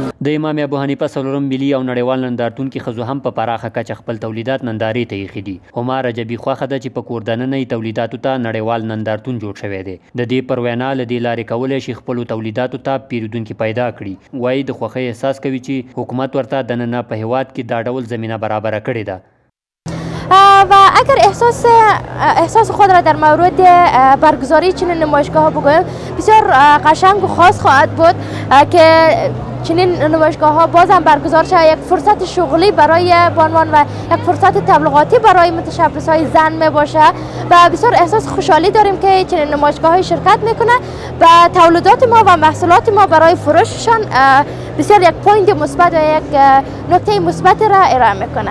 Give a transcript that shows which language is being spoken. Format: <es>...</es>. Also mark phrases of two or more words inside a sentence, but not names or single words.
<ps>د امام ابو حنیفه څلورم ملي او نړیوال نندارتون کې ښځو هم په پراخه کچه خپل تولیدات نندارې ته ایښي دي. هما رجبي خوښه ده چې په کور دننه تولیداتو ته نړیوال نندارتون جوړ شوی دی. د دې پر وینا له دې لارې کولی شي خپلو تولیداتو ته پیرودونکي پیدا کړي. وایي د خوښۍ احساس کوي چې حکومت ورته دننه په هیواد کې دا ډول زمینه برابره کړې ده.</ps> <fa>و اگر احساس خود را در مورد برگزاری چنین نمایشگاه ها بگویم، بسیار قشنگ و خاص خواهد بود که چنین نمایشگاه ها باز هم برگزار شود. یک فرصت شغلی برای بانوان و یک فرصت تبلیغاتی برای متشبث های زن می باشه و بسیار احساس خوشحالی داریم که چنین نمایشگاه های شرکت میکنه و تولیدات ما و محصولات ما برای فروششان بسیار یک پوینت مثبت و یک نکته مثبت را ارائه میکنه.</fa>